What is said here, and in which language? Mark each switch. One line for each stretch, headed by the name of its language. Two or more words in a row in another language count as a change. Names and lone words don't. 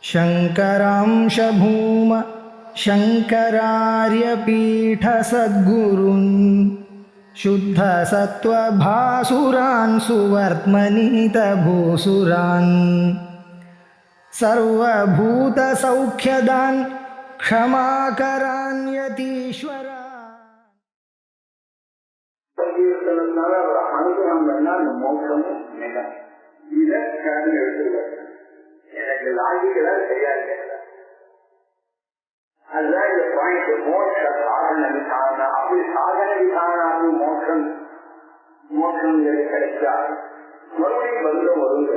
Sanskrit: शङ्करांश भूम शङ्करार्यपीठसद्गुरून् शुद्धसत्त्वभासुरान् सुवर्त्मनीतभूसुरान् सर्वभूतसौख्यदान् क्षमाकरान् यतीश्वरान्.
Tamil: அனுகிரகம் பண்ணா அந்த மோட்சமும் நிலம் இதை கடந்து எடுத்துருவாங்க. எனக்கு லாஜிக்கலா சரியா இருக்கிறதா அதுதான் இந்த பாயிண்ட். மோட்ச சாதன விசாரணம் அப்படி சாதன விசாரணாக்கு மோட்சம் கிடைச்சா மறுபடியும் பந்தம் வருங்க.